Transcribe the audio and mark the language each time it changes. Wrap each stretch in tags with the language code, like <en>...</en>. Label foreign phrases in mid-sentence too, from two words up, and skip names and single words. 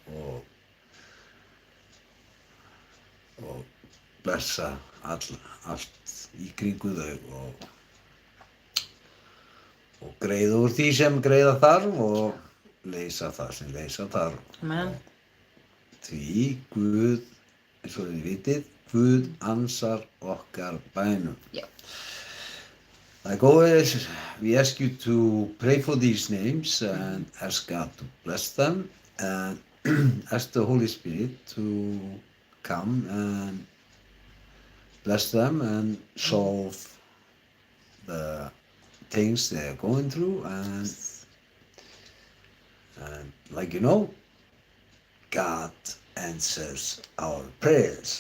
<is>og blessa allt í kringu þau og greiða úr því sem greiða þarf og leysa það sem leysa þarf. Amen. Því Guð, eins og þið vitið, Guð ansar okkar bænum. Já.</is> <en>Like always, we ask you to pray for these names and ask God to bless them and ask the Holy Spirit to come and bless them and solve the things they're going through and like you know, God answers our prayers.</en>